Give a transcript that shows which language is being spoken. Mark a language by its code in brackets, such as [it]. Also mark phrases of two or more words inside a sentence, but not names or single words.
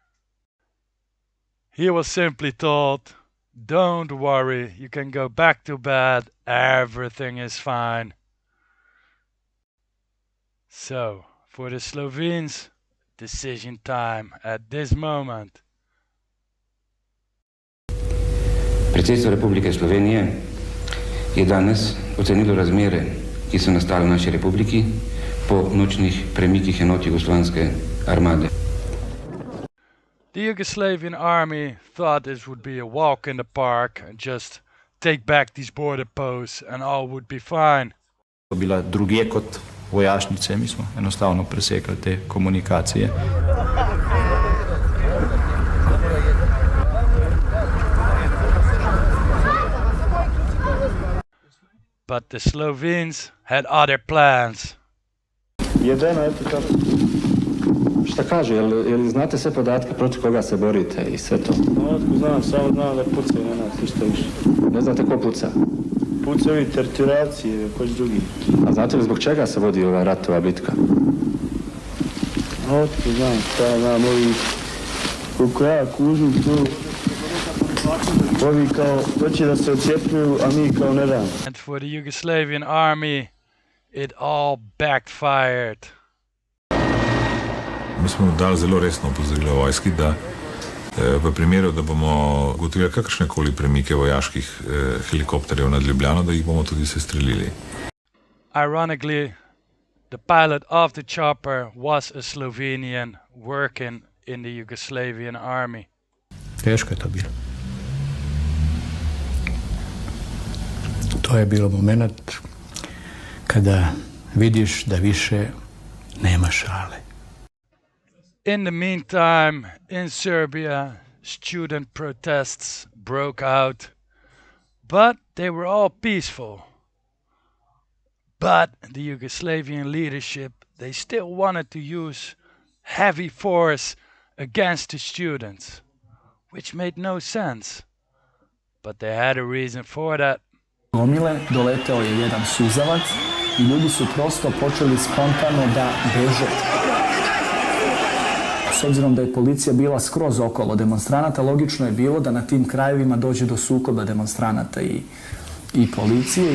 [en] He was simply told, don't worry, you can go back to bed, everything is fine. So, for the Slovenes, decision time at this moment. [sl] Predsedstvo Republike Slovenije je danes ocenilo razmere, ki so nastale v naši republiki po nočnih premikih enot jugoslovanske armade. [en] The Yugoslavian army thought this would be a walk in the park and just take back these border posts and all would be fine. [sl] Bila drugje kot vojašnice, mi smo enostavno presekali te komunikacije. [en] But the Slovenes had other plans. [hr] Jedeno, eto kako. Šta kaže, jel znate sve podatke protiv koga se borite i sve to? Otko znam, samo znam da pucaju na nas, ništa više. Ne znate ko puca? Pucaju ovi teritorijalci, koji drugi. A znate li zbog čega se vodi ova ratova bitka? Otko znam, šta znam, ovi koliko ja kužim tu. Ovi kao hoće da se odcijepljuju, a mi kao ne dam. [en] And for the Yugoslavian army, it all backfired. [sl] Mi smo dali zelo resno opozorilo vojski, da v primeru, da bomo ugotovili kakršnekoli premike vojaških helikopterjev nad Ljubljano, da jih bomo tudi sestrelili. [en] Ironically, the pilot of the chopper was a Slovenian working in the Yugoslavian army. [hr] Teško je to bilo. To je bilo moment kada vidiš da više nema šale. [en] In the meantime, in Serbia, student protests broke out, but they were all peaceful. But the Yugoslavian leadership, they still wanted to use heavy force against the students, which made no sense. But they had a reason for that. [sr] Gomile doleteo je jedan suzavac i ljudi su prosto počeli spontano da beže. S obzirom da je policija bila skroz okolo demonstranata, logično je bilo da na tim krajevima dođe do sukoba demonstranata i policije.